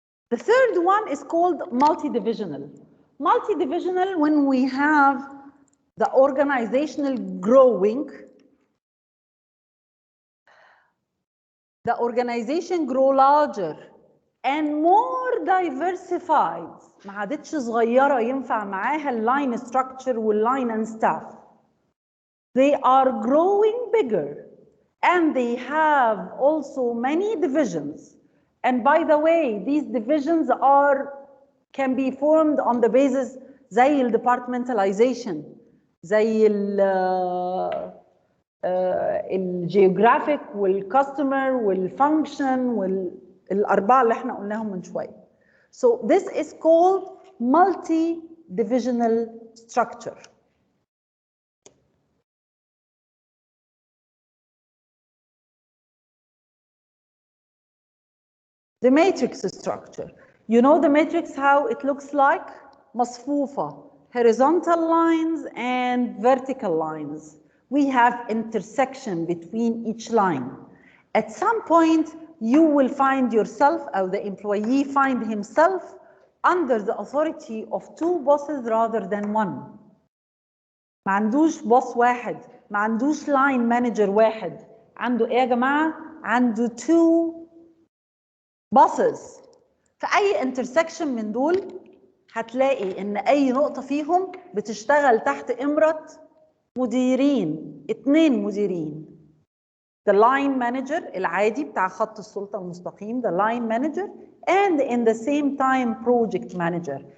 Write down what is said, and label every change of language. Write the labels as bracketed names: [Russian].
[English] The third one is called multidivisional. Multidivisional, when we have the organizational growing, the organization grow larger and more diversified. [Arabic] ما عادتش صغيرة ينفع معاها اللاين structure واللاين [English] and staff. They are growing bigger and they have also many divisions. And by the way, these divisions can be formed on the basis زي ال departmentalization, زي ال geographic والcustomer والfunction [Arabic] والأربعة اللي احنا قلناهم من شوية. [English] So this is called multi-divisional structure. The matrix structure. You know the matrix, how it looks like? مصفوفة, horizontal lines and vertical lines. We have intersection between each line. At some point, you will find yourself, or the employee find himself under the authority of two bosses rather than one. [Arabic] ما عندوش boss واحد، ما عندوش line manager واحد. عنده ايه يا جماعة؟ عنده [English] two bosses. [Arabic] في أي intersection من دول هتلاقي إن أي نقطة فيهم بتشتغل تحت إمرة مديرين، 2 مديرين. [English] The line manager [Arabic] العادي بتاع خط السلطة المستقيم, [English] the line manager, and in the same time project manager.